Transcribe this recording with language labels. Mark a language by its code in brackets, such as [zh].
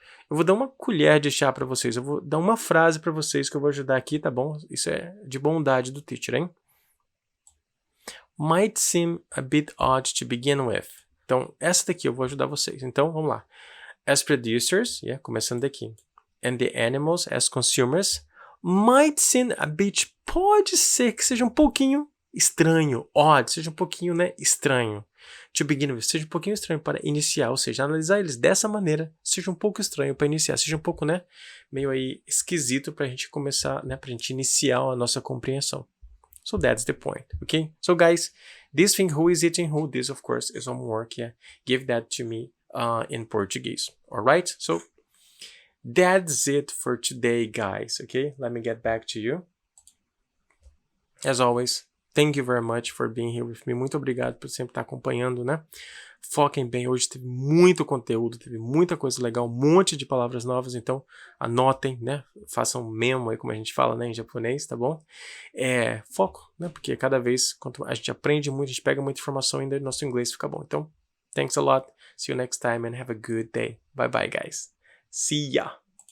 [pt] Eu vou dar uma colher de chá para vocês. Eu vou dar uma frase para vocês que eu vou ajudar aqui, tá bom? Isso é de bondade do teacher, hein? [en] Might seem a bit odd to begin with. [pt] Então, essa daqui eu vou ajudar vocês. Então, vamos lá. As producers, começando daqui. [en] And the animals as consumers might seem a bit, [pt] pode ser que seja um pouquinho estranho, odd, seja um pouquinho, né, estranho. [en] To begin with, [pt] seja um pouquinho estranho para iniciar, ou seja, analisar eles dessa maneira, seja um pouco estranho para iniciar, seja um pouco, né, meio aí esquisito para a gente começar, né, para a gente iniciar a nossa compreensão. [en] So that's the point, okay? So guys, this thing, who is eating who, this of course is homework, give that to me in Portuguese, alright? So that's it for today, guys, okay? Let me get back to you. As always, thank you very much for being here with me. [pt] Muito obrigado por sempre estar acompanhando, né? Foquem bem, hoje teve muito conteúdo, teve muita coisa legal, um monte de palavras novas, então anotem, né? Façam memo aí, como a gente fala, né, em japonês, tá bom? Foco, né? Porque cada vez, quanto a gente aprende muito, a gente pega muita informação ainda, nosso inglês fica bom. [en] Então, thanks a lot. See you next time and have a good day. Bye bye, guys. See ya!